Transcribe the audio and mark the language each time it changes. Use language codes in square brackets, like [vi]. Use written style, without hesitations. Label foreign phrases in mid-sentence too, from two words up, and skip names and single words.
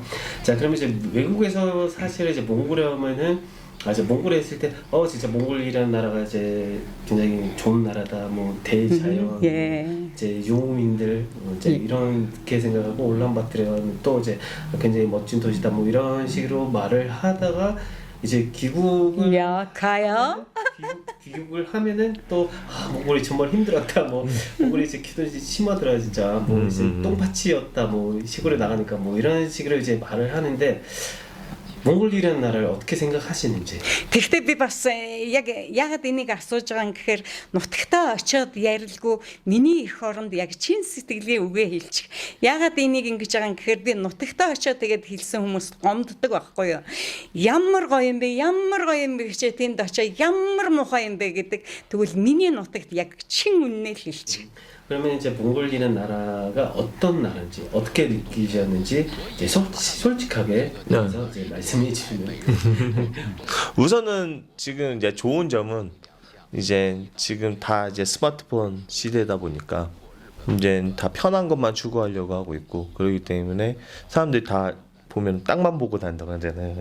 [ko] 자, 그러면 이제 외국에서 사실 이제 몽골에 오면은 이제 몽골에 있을 때 진짜 몽골이라는 나라가 이제 굉장히 좋은 나라다, 뭐 대자연, 이제 유목민들 이제 이렇게 생각하고 울란바토르는 또 이제 굉장히 멋진 도시다, 뭐 이런 식으로 말을 하다가 이제 귀국을 귀국을 하면은 또 몽골이 정말 힘들었다, 뭐 몽골이 이제 기돈이 심하더라 진짜, 뭐 이제 똥파치였다, 뭐 시골에 나가니까 뭐 이런 식으로 이제 말을 하는데 몽골이라는 나라를 어떻게 생각하시는지. [mn] Тэгвэл би бас яг энийг асууж байгаа юм гэхээр нутагтаа очиод ярилгүй миний эх оронд яг чин сэтгэлийн үгээ хэлчих. Ягаад энийг ингэж байгаа юм гэхээр би нутагтаа очиод тэгээд хэлсэн хүмүүс гомддог байхгүй юу? Ямар гоё юм бэ гэчээ тэнд очиод ямар муухай юм бэ гэдэг. Тэгвэл миний нутагт яг чин үннээ л хэлчих. [ko] 그러면 이제 몽골이라는 나라가 어떤 나라인지 어떻게 느끼셨는지 이제 솔직하게 그래서 이제 말씀해 주시면. 우선은 지금 이제 좋은 점은 이제 지금 다 이제 스마트폰 시대다 보니까 이제 다 편한 것만 추구하려고 하고 있고, 그렇기 때문에 사람들이 다 보면 땅만 보고 다닌다고 하잖아요.